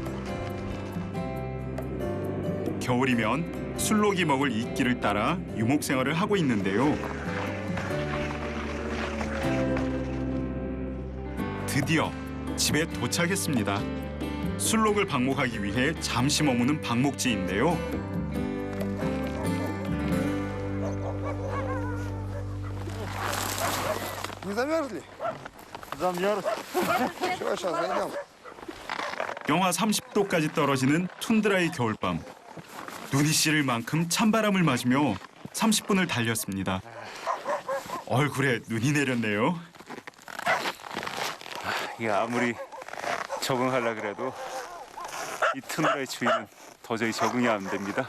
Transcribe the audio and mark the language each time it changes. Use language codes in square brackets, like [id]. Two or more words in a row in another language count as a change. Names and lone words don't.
[ko] 겨울이면 술록이 먹을 이끼를 따라 유목 생활을 하고 있는데요. 드디어 집에 도착했습니다. 술록을 방목하기 위해 잠시 머무는 방목지인데요. [ru] Не замерзли? Замерз. Все, сейчас зайдем. [ko] 영하 30도까지 떨어지는 툰드라의 겨울밤. 눈이 시릴 만큼 찬바람을 맞으며 30분을 달렸습니다. 얼굴에 눈이 내렸네요. 이게 아무리 적응하려 그래도 이 툰드라의 추위는 도저히 적응이 안 됩니다.